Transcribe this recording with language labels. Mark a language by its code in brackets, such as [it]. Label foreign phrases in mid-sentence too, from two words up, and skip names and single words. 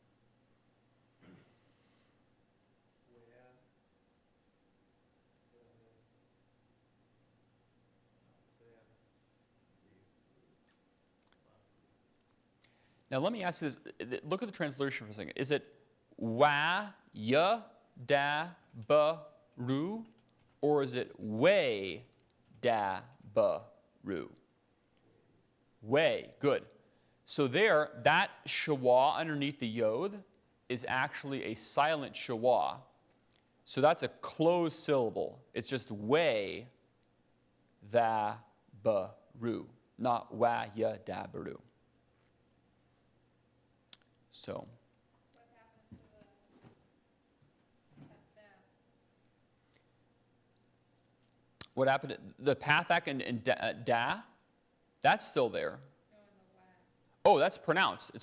[en] Now, let me ask you this. Look at the translation for a second. Is it wa, ya, da, ba, ru? Or is it way, da, ba, ru? Way, good. So there, that shawa underneath the yod is actually a silent shawa. So that's a closed syllable. It's just way, tha, ba, ru, not wa, ya, da, ba, ru. So, what happened? The pathak and da, that's still there. Oh, that's pronounced.